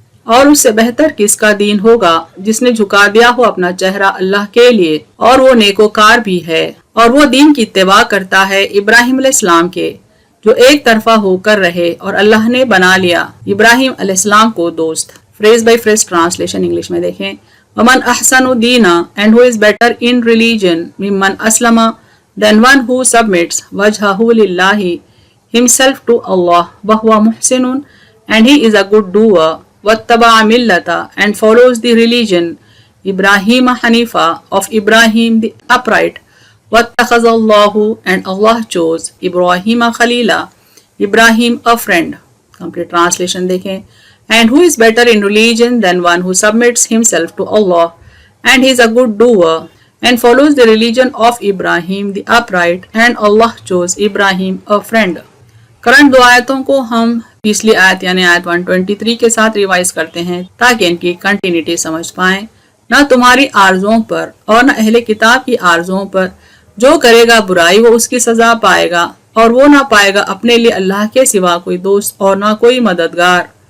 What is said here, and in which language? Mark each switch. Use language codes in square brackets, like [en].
[ur] اور اس سے بہتر کس کا دین ہوگا جس نے جھکا دیا ہو اپنا چہرہ اللہ کے لیے اور وہ نیکوکار بھی ہے اور وہ دین کی اتباع کرتا ہے ابراہیم علیہ السلام کے جو ایک طرفہ ہو کر رہے اور اللہ نے بنا لیا ابراہیم علیہ السلام کو دوست. Freeze by freeze translation English میں دیکھیں. [ar] وَمَنْ أَحْسَنُ دِينًا [en] and who is better in religion [ar] مِمَّنْ أَسْلَمَ [en] than one who submits [ar] وَجْهَهُ لِلَّهِ [en] himself to Allah [ar] وَهُوَ مُحْسِنٌ [en] and he is a good doer [ar] وَاتَّبَعَ مِلَّةَ [en] and follows the religion Ibrahim Hanifa of Ibrahim the upright [ar] وَاتَّخَذَ اللَّهُ [en] and Allah chose Ibrahim Khalila Ibrahim a friend. Complete translation [ur] دیکھیں. [en] And who is better in religion than one who submits himself to Allah and he is a good doer and follows the religion of Ibrahim the upright and Allah chose Ibrahim a friend. [ur] Current دو آیتوں کو ہم پچھلی آیت یعنی آیت 123 کے ساتھ revise کرتے ہیں تاکہ ان کی کنٹینیٹی سمجھ پائیں. نہ تمہاری آرزوؤں پر اور نہ اہل کتاب کی آرزوؤں پر جو کرے گا برائی وہ اس کی سزا پائے گا اور وہ نہ پائے گا اپنے لیے اللہ کے سوا کوئی دوست اور نہ کوئی مددگار.